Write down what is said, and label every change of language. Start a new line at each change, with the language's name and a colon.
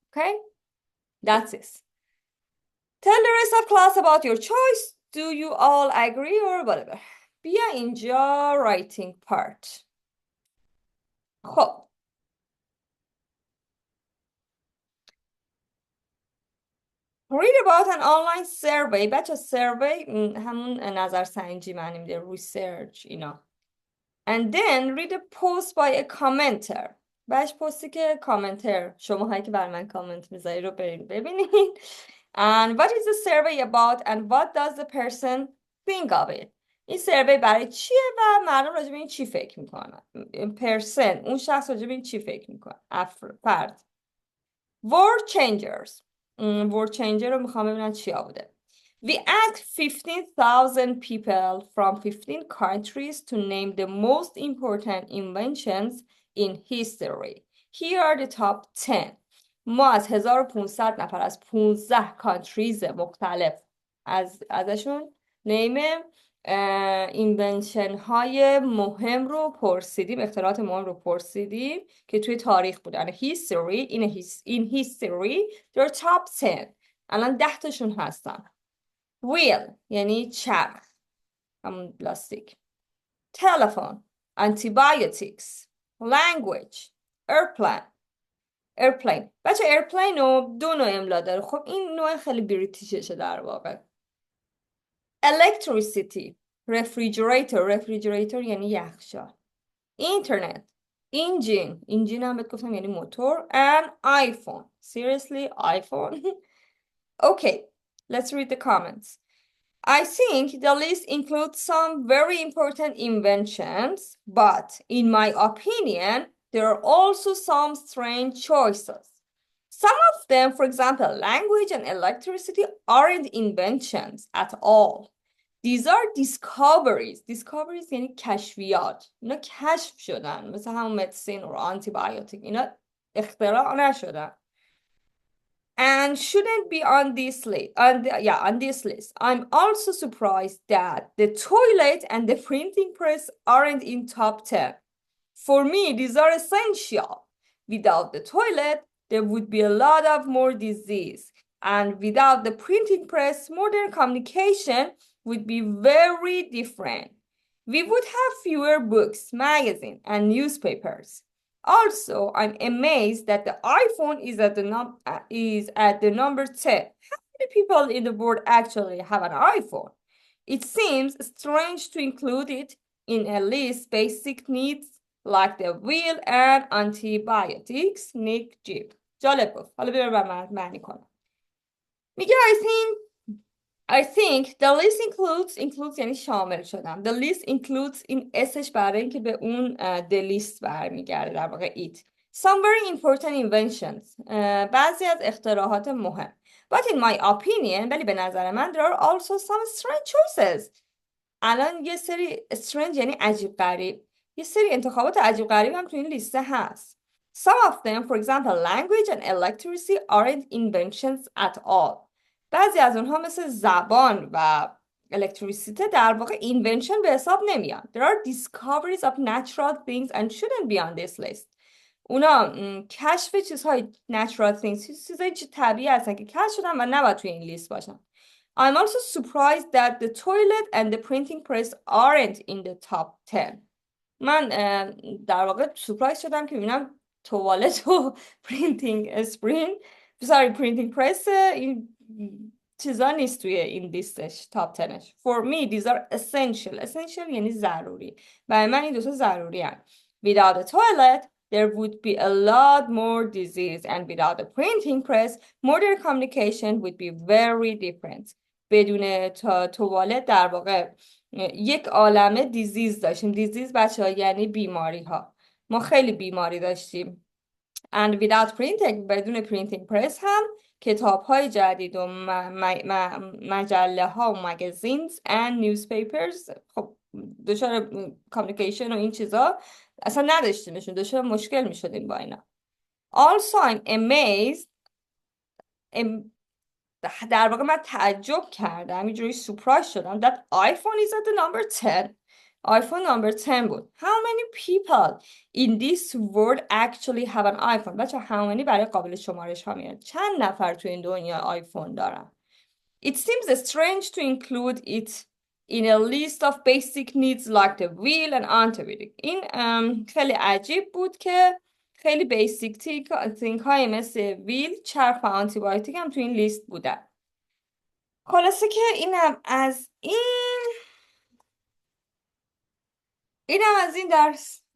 English: Okay, that's it. Tell the rest of class about your choice. Do you all agree or whatever?
Persian: بیا اینجا
English: writing part. خب read about an online survey.
Persian: بچه survey همون نظرسنجی معنی میده.
English: research اینا. And then read a post by a commenter.
Persian: بچه پستی که کامنتر شما هایی که بر من کامنت میذاری رو برین ببینید.
English: And what is the survey about and what does the person think of it?
Persian: این سروی برای چیه و مردم راجع به این چی فکر میکنن؟ person اون شخص راجع به این چی فکر میکنه؟ فرد.
English: word changers.
Persian: word changer رو میخوام ببینم چیا بوده.
English: We asked 15,000 people from 15 countries to name the most important inventions in history. Here are the top 10.
Persian: ما از 1500 نفر از 15 countries مختلف ازشون نیم اینونشن های مهم رو پرسیدیم، اختراعات مهم رو پرسیدیم که توی تاریخ بودن.
English: history in history there are top 10.
Persian: الان 10 تاشون هستن. wheel یعنی چرخ همون پلاستیک.
English: telephone antibiotics language airplane.
Persian: بچه airplane رو دو نوع املا داره. خب این نوع خیلی بریتیششه در واقع.
English: electricity refrigerator یعنی یخچال.
Persian: internet engine هم بهت گفتم یعنی موتور.
English: and iPhone seriously iPhone. Okay, let's read the comments. I think the list includes some very important inventions, but in my opinion there are also some strange choices. Some of them, for example, language and electricity, aren't inventions at all. These are discoveries.
Persian: Discoveries یعنی کشفیات. اینا کشف شدن. مثل همون مدیسین و آنتیبیوتیک. اینا اختراع نشدن.
English: And shouldn't be on this list. On this list. I'm also surprised that the toilet and the printing press aren't in top 10. For me, these are essential. Without the toilet, there would be a lot of more disease. And without the printing press, modern communication would be very different. We would have fewer books, magazines, and newspapers. Also, I'm amazed that the iPhone is at the number 10. How many people in the world actually have an iPhone? It seems strange to include it in a list basic needs like the wheel and antibiotics.
Persian: Nick Jeep. جالب گفت. حالا بیار من معنی کنم.
English: میگه I think the list includes
Persian: یعنی شامل شدم. The list includes این اسش برای اینکه به اون the list برمیگرده در واقع it.
English: Some very important inventions.
Persian: بعضی از اختراعات مهم.
English: But in my opinion,
Persian: ولی به نظر من
English: there are also some strange choices.
Persian: الان یه سری strange یعنی عجیب غریب. یه سری انتخابات عجیب غریب هم تو این لیسته هست.
English: Some of them, for example, language and electricity aren't inventions at all.
Persian: بعضی از اونها مثل زبان و الکتریسیته در واقع invention به حساب نمیان.
English: There are discoveries of natural things and shouldn't be on this list.
Persian: اونا کشف چیزهای
English: natural things،
Persian: چیزهای طبیعی هستن که کشف شدن و نباید توی این لیست باشن.
English: I'm also surprised that the toilet and the printing press aren't in the top 10.
Persian: من در واقع سورپرایز شدم که ببینم توالت و printing press این چیزا نیست توی این لیستش تاپ 10ش.
English: For me these are essential
Persian: یعنی ضروری. برای من این دوتا ضروری هستند.
English: Without the toilet there would be a lot more disease and without the printing press modern communication would be very different.
Persian: بدون توالت در واقع یک عالمه دیزیز داشتیم. دیزیز بچه‌ها یعنی بیماری ها. ما خیلی بیماری داشتیم. And without printing بدون printing press هم کتاب های جدید و مجله ها و
English: magazines and newspapers
Persian: خب دچار communication و این چیزا اصلا نداشتیمشون. دچار مشکل می شدیم با اینا.
English: Also I'm amazed
Persian: در واقع من تعجب کردم اینجوری سورپرایز شدم
English: that iPhone is at the number 10. iPhone number 10 بود. How many people in this world actually have an iPhone?
Persian: بچه how many برای قابل شمارش ها میاد. چند نفر تو این دنیا آیفون دارن؟
English: It seems strange to include it in a list of basic needs like the wheel and antibiotic.
Persian: این خیلی عجیب بود که خیلی بیسیک تینک های مثل ویل، چرخ و آنتیبیوتیک هم تو این لیست بودن. خلاصه که اینم از این درس.